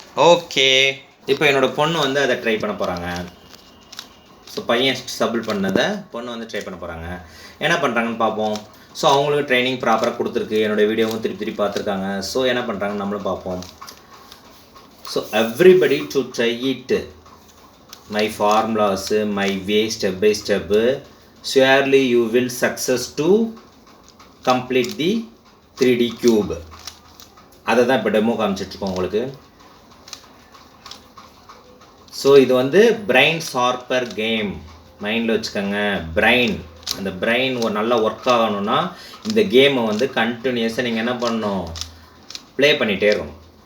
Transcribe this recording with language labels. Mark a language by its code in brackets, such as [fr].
[ta] Okay, இப்போ என்னோடய பொண்ணு வந்து அதை ட்ரை பண்ண போகிறாங்க. ஸோ பையன் சபிள் பண்ணதை பொண்ணு வந்து ட்ரை பண்ண போகிறாங்க. என்ன பண்ணுறாங்கன்னு பார்ப்போம். ஸோ அவங்களுக்கு ட்ரைனிங் ப்ராப்பராக கொடுத்துருக்கு. என்னோடய வீடியோவும் திருப்பி பார்த்துருக்காங்க. ஸோ என்ன பண்ணுறாங்கன்னு நம்மளும் பார்ப்போம். [en] So everybody to try it. My formulas, my way, step by step. Surely you will success to complete the 3D cube. [ta] அதை தான் இப்போ டெமோ காமிச்சிட்ருக்கோம் உங்களுக்கு. ஸோ இது வந்து பிரைன் ஷார்ப்பர் கேம். மைண்டில் வச்சுக்கோங்க. அந்த பிரெயின் ஒரு நல்லா ஒர்க் ஆகணும்னா இந்த கேமை வந்து கண்டினியூஸாக நீங்கள் என்ன பண்ணணும், ப்ளே பண்ணிகிட்டே இருக்கணும்.